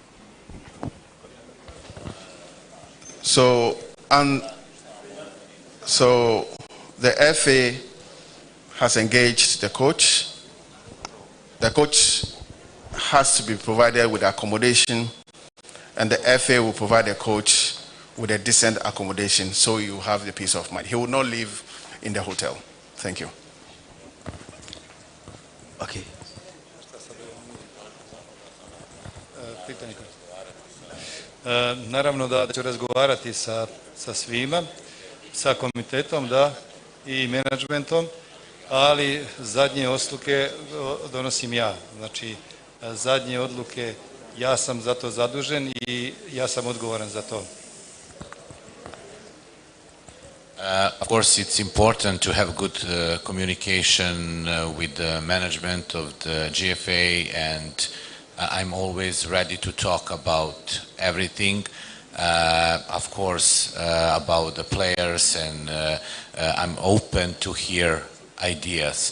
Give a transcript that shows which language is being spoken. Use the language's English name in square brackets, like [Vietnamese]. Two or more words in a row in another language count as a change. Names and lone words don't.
[English] So the FA has engaged the coach. The coach has to be provided with accommodation, and the FA will provide the coach with a decent accommodation, so you have the peace of mind. He will not live in the hotel. Thank you. Okay. [Serbian] Naravno da ću razgovarati sa svima, sa komitetom, da, i menadžmentom, ali zadnje odluke donosim ja. Znači, zadnje odluke, ja sam za to zadužen i ja sam odgovoran za to. [English] Of course, it's important to have good communication with the management of the GFA, and I'm always ready to talk about everything. Of course, about the players, and I'm open to hear ideas.